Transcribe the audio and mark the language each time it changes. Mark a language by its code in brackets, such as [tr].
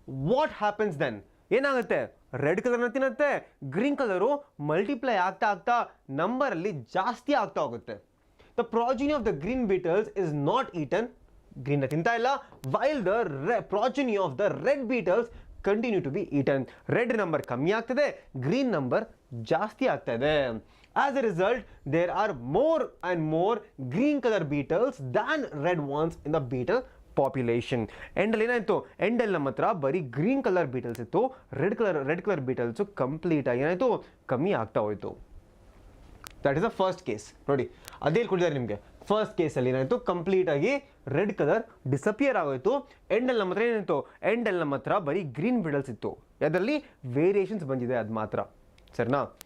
[en] what happens then, [kn] ಏನಾಗುತ್ತೆ, red ಕಲರ್ನ ತಿನ್ನುತ್ತೆ, ಗ್ರೀನ್ ಕಲರು ಮಲ್ಟಿಪ್ಲೈ ಆಗ್ತಾ ಆಗ್ತಾ ನಂಬರಲ್ಲಿ ಜಾಸ್ತಿ ಆಗ್ತಾ ಹೋಗುತ್ತೆ. [en] the progeny of the green beetles is not eaten, [kn] ಗ್ರೀನ್ನ ತಿಂತಾ ಇಲ್ಲ, [en] While the progeny of the red beetles continue to be eaten. [kn] Red number ಕಮ್ಮಿ ಆಗ್ತದೆ, ಗ್ರೀನ್ ನಂಬರ್ ಜಾಸ್ತಿ ಆಗ್ತಾ ಇದೆ. [en] As a result, there are more and more green color beetles than red ones in the beetle population. [kn] ಎಂಡಲ್ಲಿ ಏನಾಯಿತು, ಎಂಡಲ್ಲಿ ನಮ್ಮ ಹತ್ರ ಬರೀ green colour beetles ಇತ್ತು, ರೆಡ್ ಕಲರ್ ಬೀಟಲ್ಸು ಕಂಪ್ಲೀಟ್ ಆಗಿ ಏನಾಯಿತು, ಕಮ್ಮಿ ಆಗ್ತಾ ಹೋಯಿತು. [en] That is the first case. [kn] ನೋಡಿ ಅದೇ ಕೊಟ್ಟಿದ್ದಾರೆ ನಿಮಗೆ. ಫಸ್ಟ್ ಕೇಸಲ್ಲಿ ಏನಾಯಿತು, ಕಂಪ್ಲೀಟ್ ಆಗಿ ರೆಡ್ ಕಲರ್ ಡಿಸಪಿಯರ್ ಆಗೋಯಿತು. ಎಂಡಲ್ಲಿ ನಮ್ಮ ಹತ್ರ ಏನಾಯಿತು, ಎಂಡಲ್ಲಿ ನಮ್ಮ ಹತ್ರ ಬರೀ ಗ್ರೀನ್ ಬೀಟಲ್ಸ್ ಇತ್ತು, ಅದರಲ್ಲಿ ವೇರಿಯೇಷನ್ಸ್ ಬಂದಿದೆ ಅದು ಮಾತ್ರ. ಸರಿನಾ?